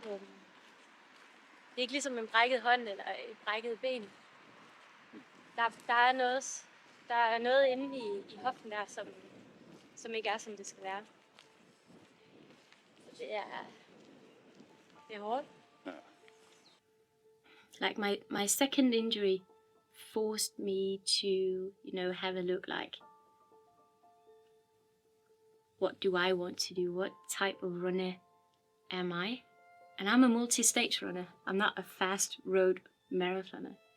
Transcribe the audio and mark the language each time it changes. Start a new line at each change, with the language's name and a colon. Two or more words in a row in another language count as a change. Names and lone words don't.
Danish: Det er ikke ligesom en brækket hånd eller et brækket ben. Der er noget inde i hoften der, som ikke er, som det skal være. Så det er hårdt. Ja.
English: Like my second injury forced me to, have a look like, what do I want to do? What type of runner am I? And I'm a multi-stage runner. I'm not a fast road marathoner.